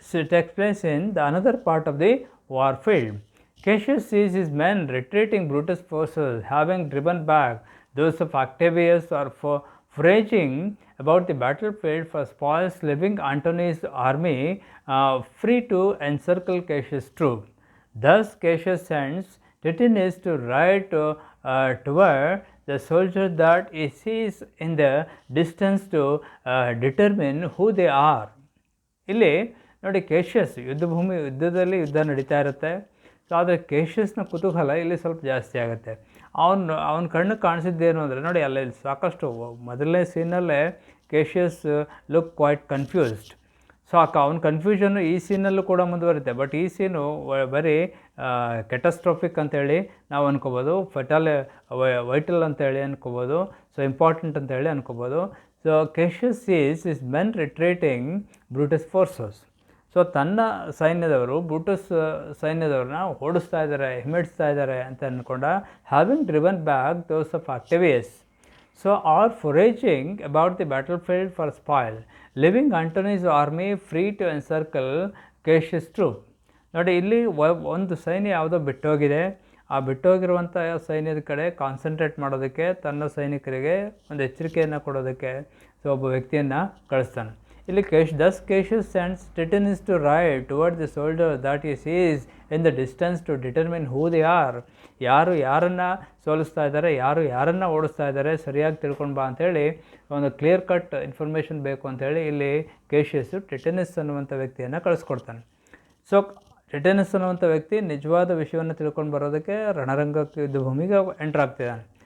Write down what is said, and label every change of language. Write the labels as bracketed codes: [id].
[en] Takes place in the another part of the war field. Cassius sees his men retreating Brutus' forces, having driven back those of Octavius, or foraging about the battlefield for spoils, leaving Antony's army free to encircle Cassius' troops. Thus Cassius sends Titinus to ride toward the soldiers that he sees in the distance to determine who they are. [kn] ಇಲ್ಲಿ ನೋಡಿ, ಕೇಶಿಯಸ್ ಯುದ್ಧದಲ್ಲಿ ಯುದ್ಧ ನಡೀತಾ ಇರುತ್ತೆ. So ಆದರೆ ಕೇಶಿಯಸ್ನ ಕುತೂಹಲ ಇಲ್ಲಿ ಸ್ವಲ್ಪ ಜಾಸ್ತಿ ಆಗುತ್ತೆ. ಅವನ ಕಣ್ಣಿಗೆ ಕಾಣಿಸಿದ್ದೇನು ಅಂದರೆ, ನೋಡಿ ಅಲ್ಲಿ ಸಾಕಷ್ಟು ಮೊದಲನೇ ಸೀನಲ್ಲೇ ಕೇಶಿಯಸ್ [en] Look quite confused. [kn] ಸೊ ಅವನ ಕನ್ಫ್ಯೂಷನ್ನು ಈ ಸೀನಲ್ಲೂ ಕೂಡ ಮುಂದುವರಿತೆ. ಬಟ್ ಈ ಸೀನು ಬರೀ ಕೆಟಸ್ಟ್ರೋಫಿಕ್ ಅಂತೇಳಿ ನಾವು ಅನ್ಕೋಬೋದು, ವೈಟಲ್ ಅಂತೇಳಿ ಅನ್ಕೋಬೋದು, ಸೊ ಇಂಪಾರ್ಟೆಂಟ್ ಅಂತೇಳಿ ಅನ್ಕೋಬೋದು. [en] So Cassius sees his men retreating Brutus forces. [kn] So ತನ್ನ ಸೈನ್ಯದವರು ಬ್ರೂಟಸ್ ಸೈನ್ಯದವ್ರನ್ನ ಓಡಿಸ್ತಾ ಇದ್ದಾರೆ, ಹಿಮ್ಮೆಡಿಸ್ತಾ ಇದ್ದಾರೆ ಅಂತ ಅಂದ್ಕೊಂಡ. [en] Having driven back those of Octavius, so are foraging about the battlefield for spoil, leaving Antony's army free to encircle Cassius troop. [kn] ನೋಡಿ, ಇಲ್ಲಿ ಒಂದು ಸೈನ್ಯ ಯಾವುದೋ ಬಿಟ್ಟೋಗಿದೆ. ಆ ಬಿಟ್ಟೋಗಿರುವಂಥ ಸೈನ್ಯದ ಕಡೆ ಕಾನ್ಸಂಟ್ರೇಟ್ ಮಾಡೋದಕ್ಕೆ, ತನ್ನ ಸೈನಿಕರಿಗೆ ಒಂದು ಎಚ್ಚರಿಕೆಯನ್ನು ಕೊಡೋದಕ್ಕೆ ಸೊ ಒಬ್ಬ ವ್ಯಕ್ತಿಯನ್ನು ಕಳಿಸ್ತಾನೆ. [en] ಇಲ್ಲಿ Cassius sends Titinus to ride toward the soldiers that he sees in the distance to determine who they are. [kn] ಯಾರನ್ನು ಸೋಲಿಸ್ತಾ ಇದ್ದಾರೆ, ಯಾರನ್ನು ಓಡಿಸ್ತಾ ಇದ್ದಾರೆ ಸರಿಯಾಗಿ ತಿಳ್ಕೊಂಡು ಬಾ ಅಂಥೇಳಿ ಒಂದು ಕ್ಲಿಯರ್ ಕಟ್ ಇನ್ಫಾರ್ಮೇಷನ್ ಬೇಕು ಅಂಥೇಳಿ ಇಲ್ಲಿ ಕೇಶಿಯಸ್ಸು ಟಿಟನಸ್ ಅನ್ನುವಂಥ ವ್ಯಕ್ತಿಯನ್ನು ಕಳಿಸ್ಕೊಡ್ತಾನೆ. ಸೊ ಟಿಟನಸ್ ಅನ್ನುವಂಥ ವ್ಯಕ್ತಿ ನಿಜವಾದ ವಿಷಯವನ್ನು ತಿಳ್ಕೊಂಡು ಬರೋದಕ್ಕೆ ರಣರಂಗಕ್ಕೆ ಯುದ್ಧಭೂಮಿಗೆ ಎಂಟರ್ ಆಗ್ತಿದ್ದಾನೆ.